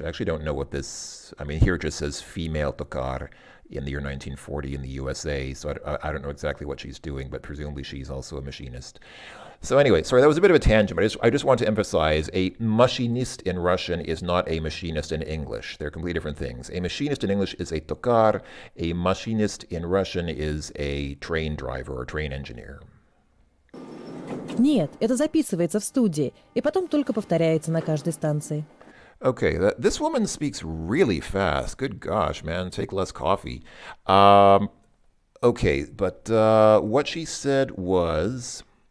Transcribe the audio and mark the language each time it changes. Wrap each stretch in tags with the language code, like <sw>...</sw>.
<en>I actually don't know what this, I mean, here it just says female tokar in the year 1940 in the USA, so I don't know exactly what she's doing, but presumably she's also a machinist. So anyway, sorry, that was a bit of a tangent, but I just want to emphasize a machinist in Russian is not a machinist in English. They're completely different things. A machinist in English is a tokar. A machinist in Russian is a train driver or train engineer.</en> <ru>Нет, это записывается в студии, и потом только повторяется на каждой станции.</ru> <en>Okay, this woman speaks really fast. Good gosh, man, take less coffee. Okay, but what she said was...</en>